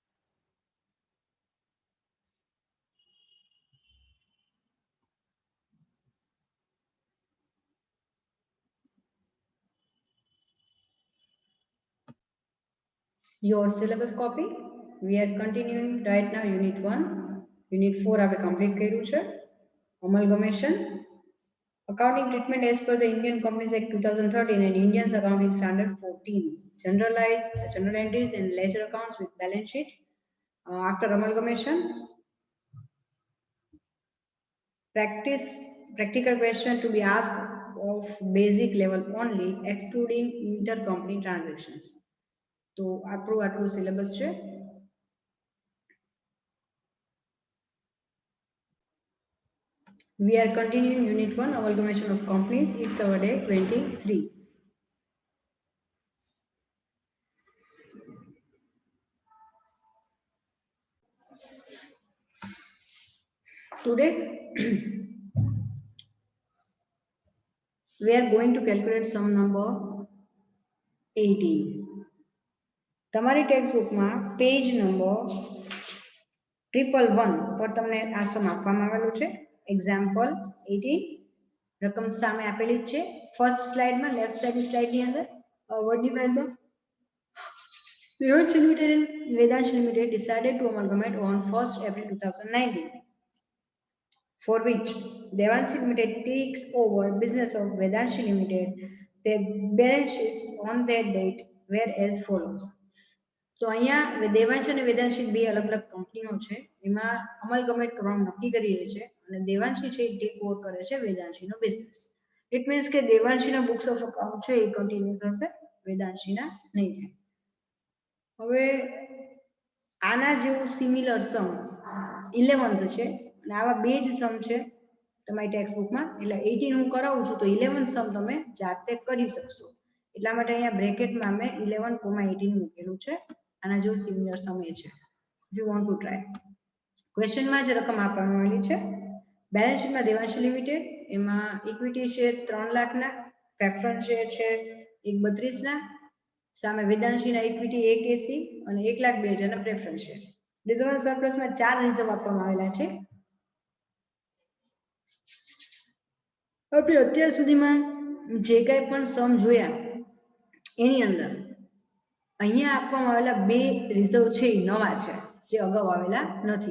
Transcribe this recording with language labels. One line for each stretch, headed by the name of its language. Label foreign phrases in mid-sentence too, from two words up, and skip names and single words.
English: Your syllabus copy. We are continuing right now Unit 1. Unit 4
Gujarati: આપણે complete કર્યું છે.
English: Amalgamation. Accounting treatment as per the Indian Companies Act 2013 and Indian Accounting Standard 14. General entries and ledger accounts with balance sheet. After amalgamation, practical question to be asked of basic level only, excluding intercompany transactions.
Gujarati: તો આટલું સિલેબસ છે.
English: We are continuing Unit 1, Amalgamation of Companies. It's our day 23. Today, we are going to calculate sum number 18.
Gujarati: તમારી ટેક્સ્ટ બુકમાં પેજ નંબર 111 પર તમને આ સમ આપવામાં આવેલું છે. એક્ઝામ્પલ 18 રકમ સામે આપેલી જ છે. ફર્સ્ટ સ્લાઇડમાં લેફ્ટ સાઇડની સ્લાઇડની અંદર વર્ડ ડિવાઇડમાં
English: Devanshi Limited and Vedanshi Limited decided to amalgamate on 1st April 2019, for which Devanshi Limited takes over business of Vedanshi Limited. Their balance sheets on that date were as follows.
Gujarati: તો અહીંયા દેવાંશી અને વેદાંશી બે અલગ અલગ કંપનીઓ છે, એમાં અમલગમેટ કરવાનું નક્કી કરી રહી છે અને દેવાંશી છે એ
English: take over
Gujarati: કરે છે વેદાંશીનો બિઝનેસ.
English: It means
Gujarati: કે દેવાંશીના
English: books of account
Gujarati: છે એ કન્ટિન્યુ થશે, વેદાંશીના નહીં થાય. હવે આના જેવું
English: similar sum
Gujarati: 11th છે અને આવા બે જ સમ છે તમારી ટેક્સ્ટ બુકમાં. એટલે 18 હું કરાવું છું તો 11th સમ તમે જાતે કરી શકશો, એટલા માટે અહીંયા બ્રેકેટમાં અમે 11,18 મૂકેલું છે. આના જેવું
English: similar sum
Gujarati: એ છે.
English: If you want to try.
Gujarati: ક્વેશ્ચનમાં જે રકમ આપવામાં આવેલી છે,
English: balance sheet
Gujarati: દેવાંશી લિમિટેડ એમાં
English: equity share
Gujarati: 3 લાખના,
English: preference share
Gujarati: છે 1.32ના, સામે વેદાંશીના ઇક્વિટી 1.80 અને 1,02,000ના
English: preference share.
Gujarati: રિઝર્વ અને સરપ્લસમાં 4 રિઝર્વ આપવામાં આવેલા છે. આપણે અત્યાર સુધીમાં જે કાંઈ પણ સમ જોયા એની અંદર અહીંયા આપવામાં આવેલા બે રિઝર્વ છે એ નવા છે, જે અગાઉ આવેલા નથી.